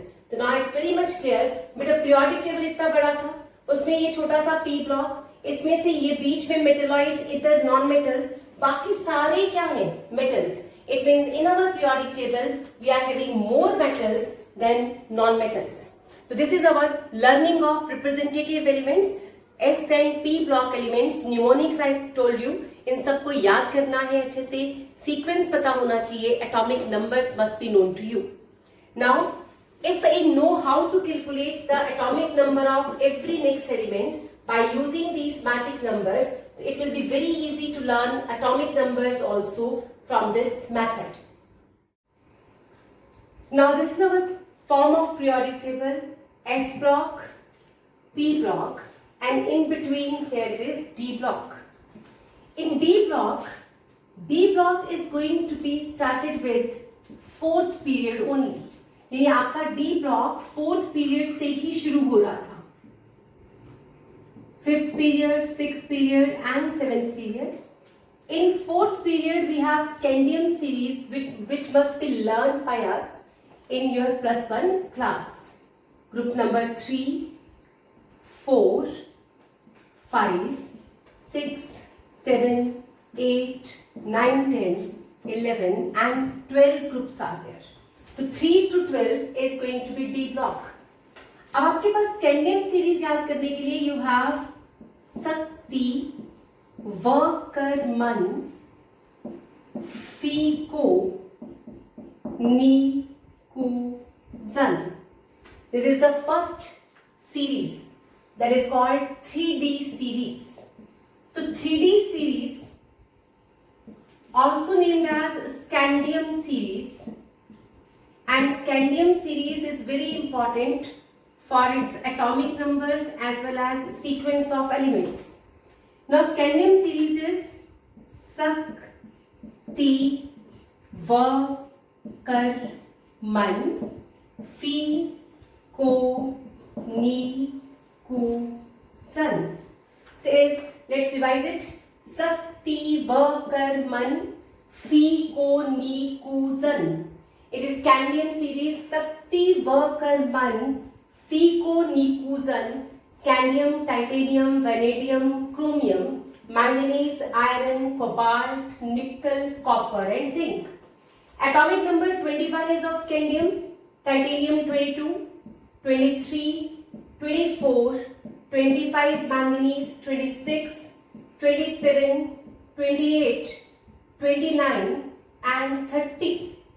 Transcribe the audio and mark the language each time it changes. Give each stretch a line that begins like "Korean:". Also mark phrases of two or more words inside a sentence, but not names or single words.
Hindi: तो
English: now it's very much clear.
Hindi: बेटा
English: periodic table
Hindi: इतना बड़ा था, उसमें ये छोटा सा
English: P block,
Hindi: इसमें से ये बीच में मेटेलॉइड्स, इधर
English: non metals,
Hindi: बाकी सारे क्या है मेटल्स।
English: It means in our periodic table we are having more metals than non metals. तो this is our learning of representative elements, S and P block elements, mnemonics I told you,
Hindi: इन सबको याद करना है अच्छे से, सीक्वेंस पता होना चाहिए,
English: atomic numbers must be known to you. नाउ if I know how to calculate the atomic number of every next element by using these magic numbers, it will be very easy to learn atomic numbers also from this method. Now this is our form of periodic table, S block, P block, and in between here it is D block. In D block is going to be started with 4th period only.
Hindi: यानी आपका
English: D block 4th period
Hindi: से ही शुरू हो रहा था।
English: 5th period, 6th period and 7th period. In 4th period we have scandium series which must be learned by us in your +1 class. Group number 3, 4, 5, 6, 7, 8, 9, 10, 11 and 12 groups are there. तो 3 to 12 is going to be D block.
Hindi: अब आपके पास
English: scandium series
Hindi: याद करने के लिए
English: you have
Hindi: शक्ति, वर्करमन, फीको, नी, कु, जन.
English: This is the first series that is called 3D series. So 3D series also named as scandium series, and scandium series is very important for its atomic numbers as well as sequence of elements. Now scandium series is शक्ति, वर्करमन, फीको, नी, कु, सन. Let's revise it. शक्ति, वर्करमन, फीको, नी, कु, सन. It is scandium series शक्ति, वर्करमन, फीको, नी, कु, सन. Scandium, titanium, vanadium, chromium, manganese, iron, cobalt, nickel, copper and zinc. Atomic number 21 is of scandium, titanium 22, 23, 24, 25 manganese, 26, 27, 28, 29 and 30.